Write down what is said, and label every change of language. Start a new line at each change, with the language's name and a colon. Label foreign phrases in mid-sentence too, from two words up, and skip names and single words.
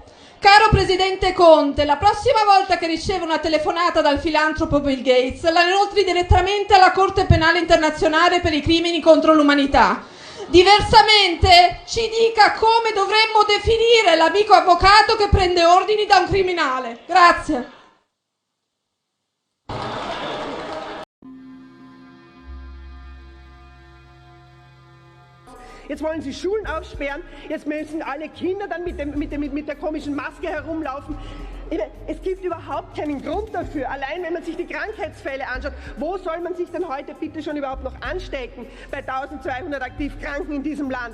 Italian: Caro Presidente Conte, la prossima volta che riceve una telefonata dal filantropo Bill Gates, la inoltri direttamente alla Corte Penale Internazionale per i crimini contro l'umanità. Diversamente ci dica come dovremmo definire l'amico avvocato che prende ordini da un criminale. Grazie.
German: Jetzt wollen Sie Schulen aufsperren, jetzt müssen alle Kinder dann mit der komischen Maske herumlaufen. Es gibt überhaupt keinen Grund dafür. Allein wenn man sich die Krankheitsfälle anschaut, wo soll man sich denn heute bitte schon überhaupt noch anstecken bei 1200 aktiv Kranken in diesem Land?